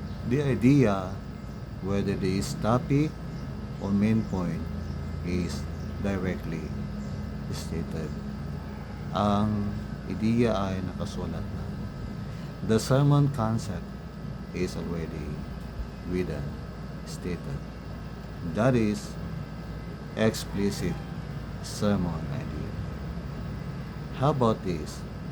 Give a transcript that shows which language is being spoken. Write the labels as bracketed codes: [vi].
[en] The idea, whether this topic or main point, is directly stated. [tl] Ang ideya ay nakasulat na. [en] The sermon concept is already written, stated. That is explicit sermon idea. How about this?